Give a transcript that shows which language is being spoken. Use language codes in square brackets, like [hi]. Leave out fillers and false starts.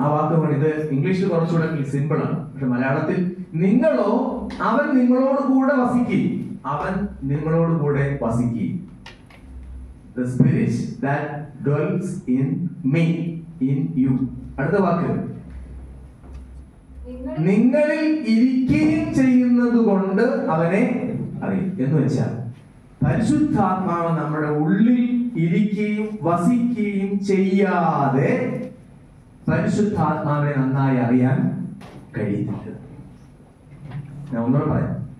[ml] ആ വാക്ക് ഇത് ഇംഗ്ലീഷിൽ കുറച്ചുകൂടെ സിമ്പിൾ ആണ്. പക്ഷെ മലയാളത്തിൽ നിങ്ങളോ അവൻ നിങ്ങളോട് കൂടെ വസിക്കുകയും അവൻ നിങ്ങളോട് കൂടെ വസിക്കുകയും. [en] The spirit that dwells in me, in you. [ml] അടുത്ത വാക്ക് നിങ്ങളിൽ ഇരിക്കുകയും ചെയ്യുന്നത് കൊണ്ട് അവനെ അറിയും. എന്ന് വെച്ചാൽ പരിശുദ്ധാത്മാവ് നമ്മുടെ ഉള്ളിൽ ഇരിക്കുകയും വസിക്കുകയും ചെയ്യാതെ പരിശുദ്ധാത്മാവിനെ നന്നായി അറിയാൻ കഴിയുന്നില്ല. ഞാൻ ഒന്നുകൂടെ പറയാം.